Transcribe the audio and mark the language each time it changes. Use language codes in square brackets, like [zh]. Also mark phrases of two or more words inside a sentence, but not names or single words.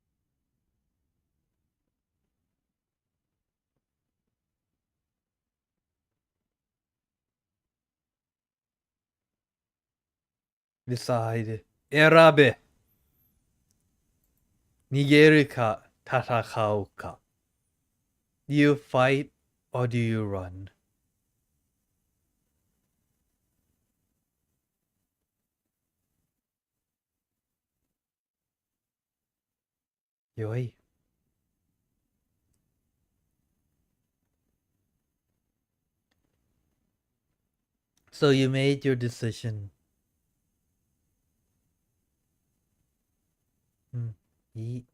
[en] Decide. [ja] 選べ. 逃げるか戦うか. [en] Do you fight or do you run? [ja] よい. [en] So you made your decision. [ja] いい。